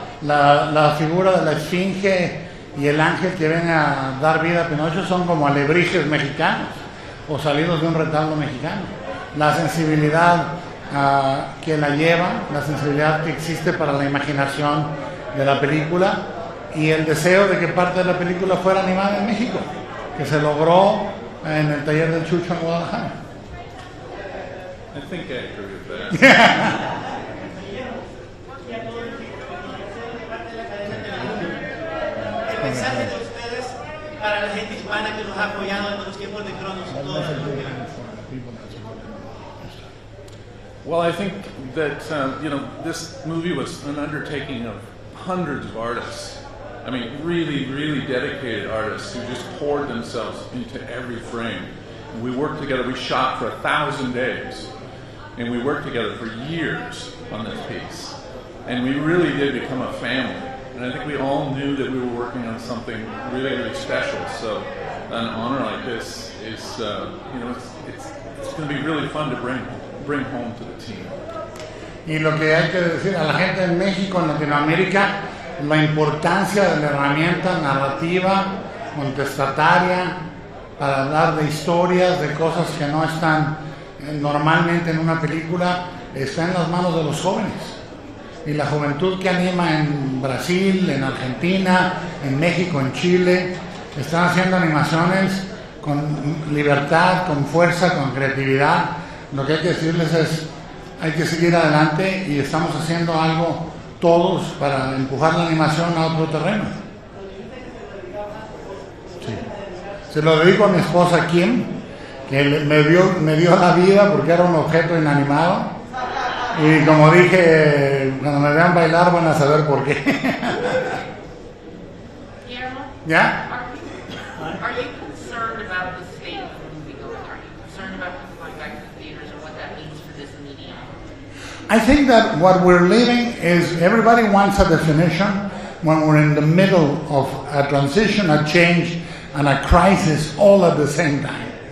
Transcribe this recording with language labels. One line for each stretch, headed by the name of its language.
Spanish: La figura de la esfinge y el ángel que viene a dar vida a Pinocho son como alebrijes mexicanos o salidos de un retablo mexicano. La sensibilidad que la lleva, la sensibilidad que existe para la imaginación de la película y el deseo de que parte de la película fuera animada en México, que se logró en el taller del Chucho en Guadalajara.
English: I think I agree with that.
Spanish: El mensaje de ustedes para la gente hispana que nos ha apoyado en los tiempos de Cronos.
English: Well, I think that this movie was an undertaking of hundreds of artists. I mean, really, really dedicated artists who just poured themselves into every frame. And we worked together. We shot for 1,000 days, and we worked together for years on this piece. And we really did become a family. And I think we all knew that we were working on something really, really special. So, an honor like this is, it's going to be really fun to bring home to the team.
Spanish: Y lo que hay que decir a la gente en México, en Latinoamérica, la importancia de la herramienta narrativa, contestataria, para hablar de historias, de cosas que no están normalmente en una película, está en las manos de los jóvenes. Y la juventud que anima en Brasil, en Argentina, en México, en Chile, están haciendo animaciones con libertad, con fuerza, con creatividad. Lo que hay que decirles es, hay que seguir adelante y estamos haciendo algo todos para empujar la animación a otro terreno. Sí. Se lo dedico a mi esposa Kim, que me dio la vida porque era un objeto inanimado. Y como dije, cuando me vean bailar van a saber por qué. ¿Ya?
English: Are you concerned about the state of the moviegoing? Are you concerned about people going back to the theaters and what that means for this medium? I think that what we're living is everybody wants a definition when we're in the middle of a transition, a change, and a crisis all at the same time.